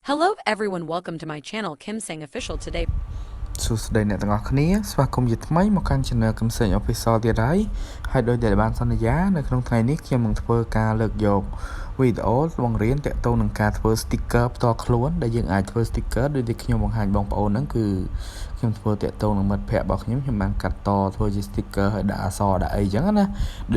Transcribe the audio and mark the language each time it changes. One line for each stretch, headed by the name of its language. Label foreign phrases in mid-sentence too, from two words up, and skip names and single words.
English: Hello everyone, welcome to my channel Kim Seng Official today.
Khmer: សួស្តីអ្នកទាំងអស់គ្នាស្វាគមន៍ជាថ្មីមកកាន់ Channel កំសែង Official ទៀតហើយដោយដែលបានសន្យានៅក្នុងថ្ងៃនេះខ្ញុំនឹងធ្វើការលើកយកវីដេអូបង្រៀនទាក់ទងនឹងការធ្វើ sticker ផ្ទាល់ខ្លួនដែលយើងអាចធ្វើ sticker ដូចដែលខ្ញុំបង្ហាញបងប្អូនហ្នឹងគឺខ្ញុំធ្វើទាក់ទងនឹងមិត្តភ័ក្តិរបស់ខ្ញុំបានកាត់តធ្វើជា sticker ហើយដាក់អក្សរដាក់អីចឹងណាដូច